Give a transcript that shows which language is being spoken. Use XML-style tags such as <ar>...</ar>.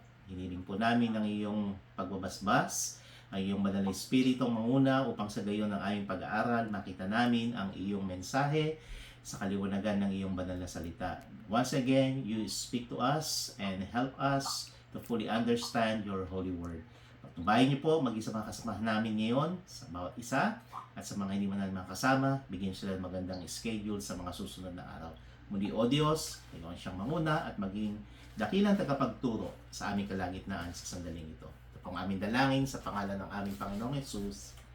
<tl>Hiniling po namin ang iyong pagbabasbas, ang iyong banal na espiritu manguna upang sa gayon ng aming pag-aaral, makita namin ang iyong mensahe sa kaliwanagan ng iyong banal na salita.</tl> <en>Once again, you speak to us and help us to fully understand your holy word.</en> <tl>Pagtubayan niyo po, mag-isa mga kasamahan namin ngayon sa bawat isa at sa mga hindi man namin makasama, bigyan sila ng magandang schedule sa mga susunod na araw. Muli, O Diyos, ikaw siyang manguna at maging dakilang tagapagturo sa aming kalagitnaan sa sandaling ito. Ito pong aming dalangin sa pangalan ng aming Panginoong Jesus.</tl>